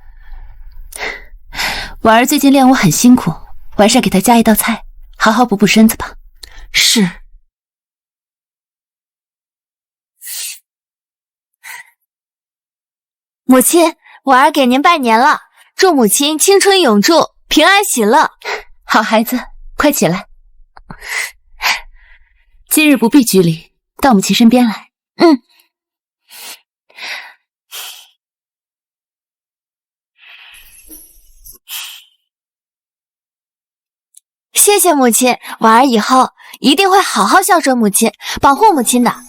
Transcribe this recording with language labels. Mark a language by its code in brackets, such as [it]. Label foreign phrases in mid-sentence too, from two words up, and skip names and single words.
[zh] 婉兒最近練武很辛苦，晚上給她加一道菜，好好補補身子吧。是。母親，婉兒給您拜年了，祝母親青春永駐，平安喜樂。好孩子，快起來。今日不必拘禮，到母親身邊來。謝謝母親，婉兒以後一定會好好孝順母親，保護母親的。